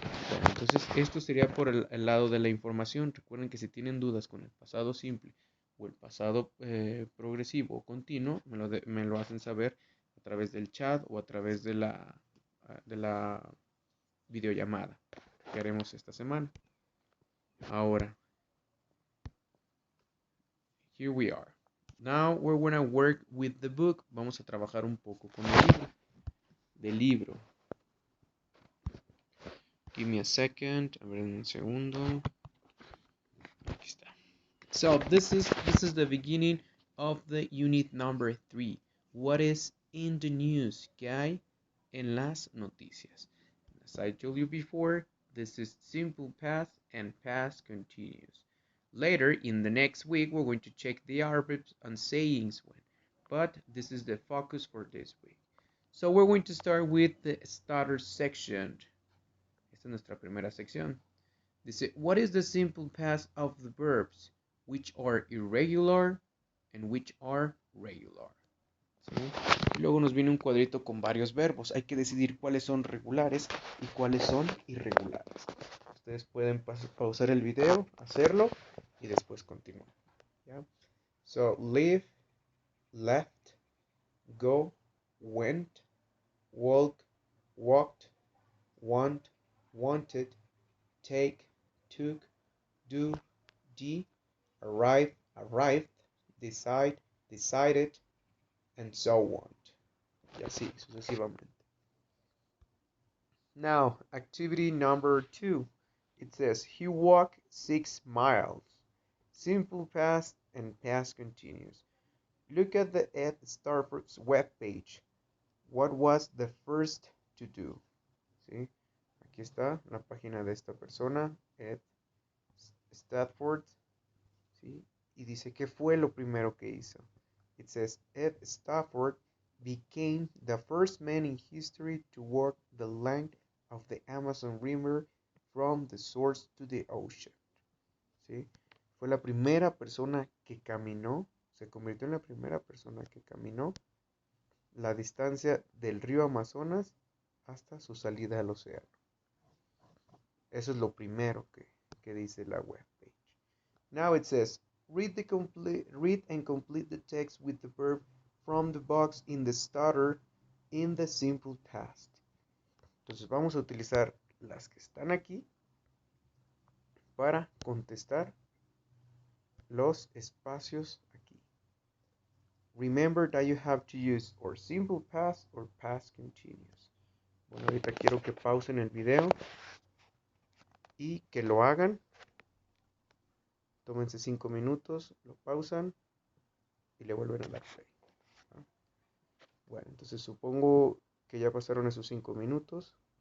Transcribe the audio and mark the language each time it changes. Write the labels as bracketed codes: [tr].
[es] Bueno, entonces esto sería por el lado de la información. Recuerden que si tienen dudas con el pasado simple o el pasado progresivo o continuo, me lo hacen saber a través del chat o a través de la videollamada que haremos esta semana. [en] Ahora, here we are. Now we're gonna work with the book. [es] Vamos a trabajar un poco con el libro. Del libro. [en] Give me a second. [es] A ver, un segundo. Aquí está. [en] So this is the beginning of the unit number 3. What is in the news? [es] ¿Qué hay en las noticias? [en] As I told you before, this is simple past and past continuous. Later, in the next week, we're going to check the adverbs and sayings when, but this is the focus for this week. So we're going to start with the starter section. [es] Esta es nuestra primera sección. [en] Dice, what is the simple past of the verbs which are irregular and which are regular? [es] ¿Sí? Y luego nos viene un cuadrito con varios verbos. Hay que decidir cuáles son regulares y cuáles son irregulares. Ustedes pueden pausar el video, hacerlo y después continuar. ¿Ya? [en] So, live, left, go, went, walk, walked, want, wanted, take, took, do, did, arrive, arrived, decide, decided, and so on. [es] Y así sucesivamente. [en] Now, activity number 2. It says, he walked 6 miles. Simple past and past continuous. Look at the Ed Stafford's webpage. What was the first to do? ¿Sí? [es] Aquí está la página de esta persona, Ed Stafford. ¿Sí? Y dice, ¿qué fue lo primero que hizo? [en] It says, Ed Stafford became the first man in history to walk the length of the Amazon River from the source to the ocean. [es] ¿Sí? Fue la primera persona que caminó, se convirtió en la primera persona que caminó la distancia del río Amazonas hasta su salida al océano. Eso es lo primero que dice la webpage. [en] Now it says, read and complete the text with the verb from the box in the starter in the simple past. [es] Entonces vamos a utilizar las que están aquí para contestar los espacios aquí. [en] Remember that you have to use or simple past or past continuous. [es] Bueno, ahorita quiero que pausen el video y que lo hagan. Tómense 5 minutos, lo pausan y le vuelven a dar play. ¿No? Bueno, entonces supongo que ya pasaron esos 5 minutos.